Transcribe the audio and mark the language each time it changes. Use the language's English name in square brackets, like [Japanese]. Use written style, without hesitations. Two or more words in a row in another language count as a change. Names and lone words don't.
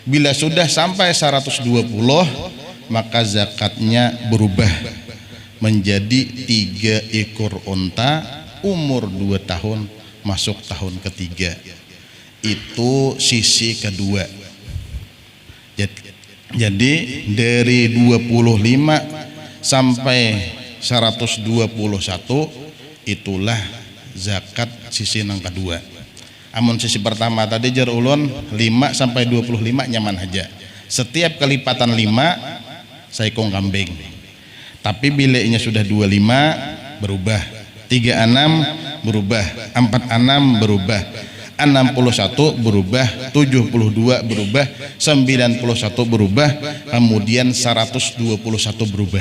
[Indonesian] Bila sudah sampai 120 maka zakatnya berubah menjadi 3 ekor unta umur 2 tahun masuk tahun ketiga. Itu sisi kedua. Jadi dari 25 sampai 121 itulah zakat sisi yang kedua. [Banjar] Amun sisi pertama tadi jar ulun 5 sampai 25 nyaman aja. [Indonesian] Setiap kelipatan 5 saikong kambing. Tapi bila ini sudah 25 berubah, 36 berubah, 46 berubah, 61 berubah, 72 berubah, 91 berubah, kemudian 121 berubah.